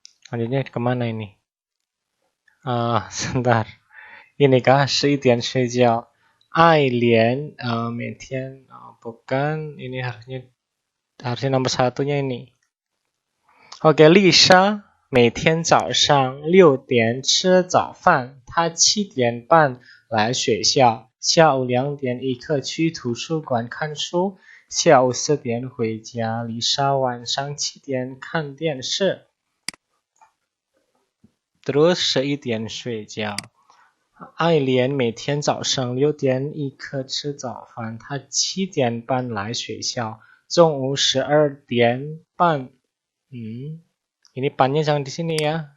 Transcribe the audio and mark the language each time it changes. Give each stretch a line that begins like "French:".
Indonesian: Lanjutnya kemana ini? Sebentar. Ini kah
Chinese: 11点睡觉. 爱莲每天
Indonesian: bukan, ini harusnya nomor satunya ini.
Chinese: Oke, Lisa 每天早上6点吃早饭，她7点半来学校，下午2点一刻去图书馆看书，下午4点回家。 Lisa 晚上7点看电视。
Indonesian: Terus
Chinese: 11点睡觉。爱莲每天早上6点一刻吃早饭，她7点半来学校，中午12点半。
Indonesian: Ini pannya jangan di sini ya.